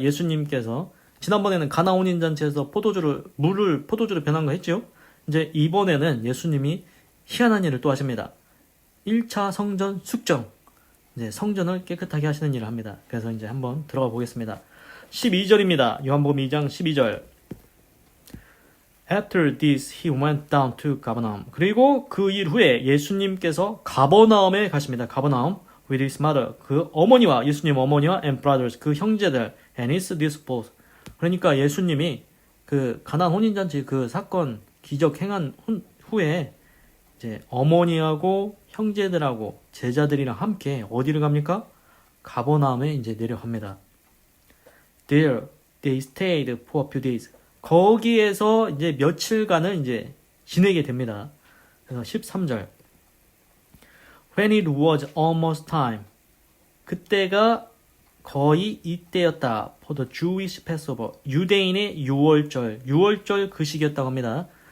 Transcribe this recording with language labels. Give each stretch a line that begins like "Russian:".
Korean: 예수님께서 지난번에는 가나 혼인잔치에서 물을 포도주로 변한 거 했죠. 이제 이번에는 예수님이 희한한 일을 또 하십니다. 1차 성전 숙정. 이제 성전을 깨끗하게 하시는 일을 합니다. 그래서 이제 한번 들어가 보겠습니다. 12절입니다. 요한복음 2장 12절.
English: After this, he went down to Capernaum.
Korean: 그리고 그 일 후에 예수님께서 가버나움에 가십니다.
English: 가버나움. With his mother.
Korean: 그 어머니와, 예수님 어머니와
English: and brothers.
Korean: 그 형제들.
English: And his disciples.
Korean: 그러니까 예수님이 그 가나안 혼인잔치 그 사건 기적 행한 후에 이제 어머니하고 형제들하고 제자들이랑 함께 어디를 갑니까? 가버나움에 이제 내려갑니다.
English: There they stayed for a few days.
Korean: 거기에서 이제 며칠간을 이제 지내게 됩니다. 그래서 13절.
English: When it was almost time.
Korean: 그때가 거의 이때였다.
English: For the Jewish Passover.
Korean: 유대인의 유월절 그 시기였다고 합니다.